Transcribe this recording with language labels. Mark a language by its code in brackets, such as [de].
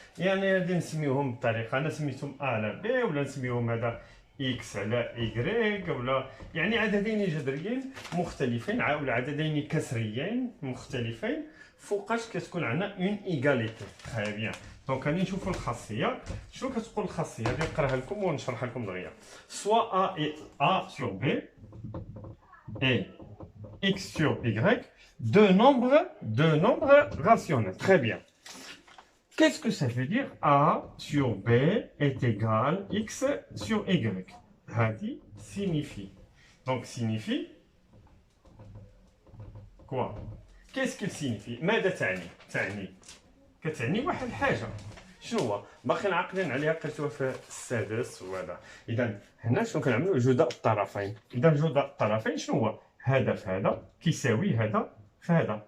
[ar] يعني غادي نسميوهم بطريقه انا سميتهم ا على بي ولا نسميوهم هذا اكس على ايكغيك ولا يعني عددين جذريين مختلفين ولا عددين كسريين مختلفين. فوقاش كتكون عندنا اون ايغاليتي. تري بيان. دونك غادي نشوفوا الخاصيه. شنو كتقول الخاصيه؟ غادي نقراها لكم ونشرحها لكم دغيا. [fr] سوا ا sur b et x sur y deux nombres rationnels. Très bien. Qu'est-ce que ça veut dire a sur b est égal x sur y? [ar] هذه signifie. [fr] Donc signifie quoi? Qu'est-ce qu'il signifie؟ [ar] ماذا تعني؟ كتعني واحد الحاجة. شنو هو؟ باقي عاقلين عليها قريتوها في السادس وهذا. إذا هنا شنو كنعملو؟ جداء الطرفين. إذا جداء الطرفين شنو هو؟ هذا في هذا كيساوي هذا في هذا.